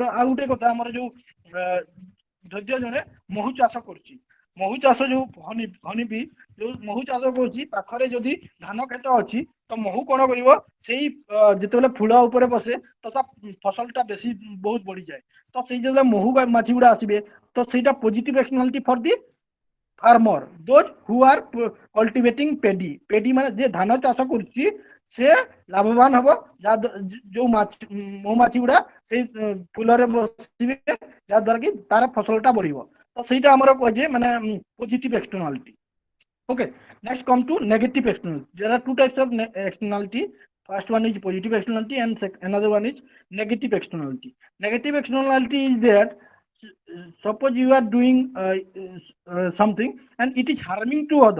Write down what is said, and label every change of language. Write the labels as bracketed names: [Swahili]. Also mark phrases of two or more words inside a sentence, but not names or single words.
[Odia] ଆଉ ଗୋଟେ କଥା, ଆମର ଯୋଉ ଧୈର୍ଯ୍ୟ ଜଣେ ମହୁ ଚାଷ କରୁଛି, ମହୁ ଚାଷ ଯୋଉ [English] honey bee [Odia] ଯୋଉ ମହୁ ଚାଷ କରୁଛି, ପାଖରେ ଯଦି ଧାନ କ୍ଷେତ ଅଛି ତ ମହୁ କଣ କରିବ, ସେଇ ଯେତେବେଳେ ଫୁଲ ଉପରେ ବସେ ତ ତା ଫସଲ ଟା ବେଶୀ ବହୁତ ବଢିଯାଏ। ତ ସେଇ ଯେତେବେଳେ ମହୁ ମାଛି ଗୁଡା ଆସିବେ, ତ ସେଇଟା [English] positive externality for the farmer, those who are cultivating paddy [Odia] ମାନେ ଯେ ଧାନ ଚାଷ କରୁଛି ସେ ଲାଭବାନ ହବ, ଯୋଉ ମହୁମାଛି ଗୁଡା ସେଇ ଫୁଲରେ ବସିବେ, ଯାହା ଦ୍ୱାରା କି ତାର ଫସଲଟା ବଢିବ। ତ ସେଇଟା ଆମର କୁହାଯାଏ ମାନେ [English] positive externality. Okay, next come to negative externality. There are two types of externality. First one is positive externality and another one is negative externality. Negative externality is that suppose you are doing something and it is harming to other.